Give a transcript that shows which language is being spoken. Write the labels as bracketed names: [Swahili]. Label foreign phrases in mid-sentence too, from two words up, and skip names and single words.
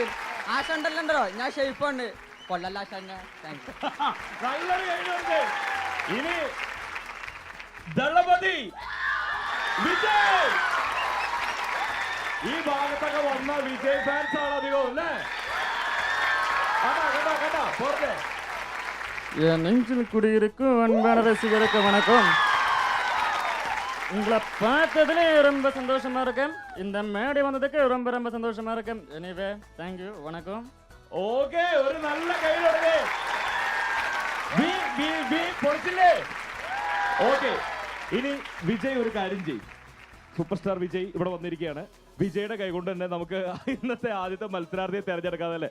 [Malayalam] ആശാണ്ടല്ലോ, ഞാൻ ഷെയ്ഫാണ്. കൊള്ളല്ല ആശാന്. ഇനി ദളപതി വിജയ്. ഈ ഭാഗത്തൊക്കെ വന്ന വിജയ് ഫാൻസ് ആണ് അധികം അല്ലേ? [Tamil] என் நெஞ்சில் குடியிருக்கும் அன்பான ரசிகருக்கு வணக்கம். உங்களை பார்த்ததுல ரொம்ப சந்தோஷமா இருக்கேன். இந்த மேடை வந்ததுக்கு ரொம்ப ரொம்ப சந்தோஷமா இருக்கேன். [English] anyway thank you, [Tamil] வணக்கம். [Malayalam] ഓക്കെ, ഒരു നല്ല കൈയിലൊക്കെ. ഓക്കെ, ഇനി വിജയ് ഒരു കാര്യം ചെയ്യും. [English] super star [Malayalam] വിജയ് ഇവിടെ വന്നിരിക്കുകയാണ്. വിജയുടെ കൈകൊണ്ട് തന്നെ നമുക്ക് ഇന്നത്തെ ആദ്യത്തെ മത്സരാർത്ഥിയെ തെരഞ്ഞെടുക്കാതല്ലേ?